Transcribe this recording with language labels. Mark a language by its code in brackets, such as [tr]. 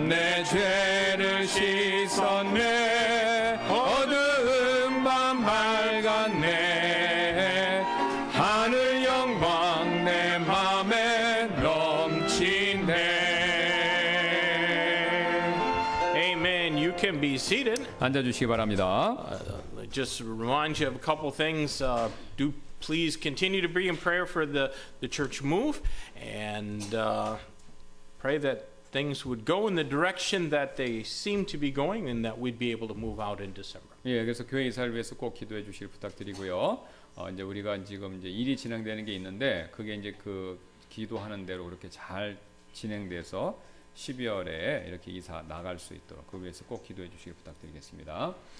[ko] 내 죄를 씻었네. 어두운 밤 밝았네. 하늘 영광 내 맘에 넘치네. [en] Amen. You can be seated. [ko] 앉아주시기 바랍니다. [en] Just remind you of a couple things. Do please continue to be in prayer for the church move, and pray that things would go in the direction that they seem to be going, and that we'd be able to move out in December. [ko] 예, 그래서 교회 이사를 위해서 꼭 기도해 주시길 부탁드리고요. 이제 우리가 지금 이제 일이 진행되는 게 있는데 그게 이제 그 기도하는 대로 그렇게 잘 진행돼서 12월에 이렇게 이사 나갈 수 있도록 그 위해서 꼭 기도해 주시길 부탁드리겠습니다.